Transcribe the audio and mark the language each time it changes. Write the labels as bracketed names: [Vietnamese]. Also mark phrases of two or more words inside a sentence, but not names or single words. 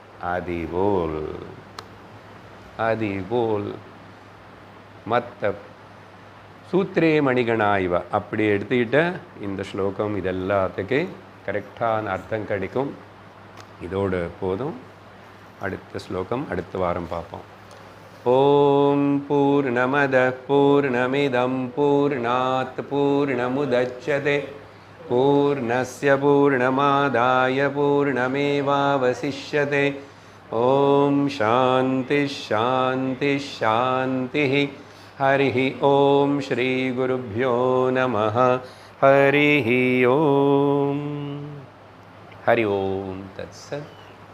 [Tamil] அதிபோல் மற்ற சூத்திரே மணிகணாய்வ அப்படி எடுத்துக்கிட்ட இந்த ஸ்லோகம் இதெல்லாத்துக்கு கரெக்டான அர்த்தம் கிடைக்கும். இதோடு போதும். அடுத்த ஸ்லோகம் அடுத்த வாரம் பார்ப்போம். [Sanskrit] ॐ पूर्णमदः पूर्णमिदं पूर्णात् पूर्णमुदच्यते पूर्णस्य पूर्णमादाय पूर्णमेवावशिष्यते ॐ शान्तिः शान्तिः शान्तिः हरिः ॐ श्रीगुरुभ्यो नमः हरिः ॐ हरि ओम तत्सत्।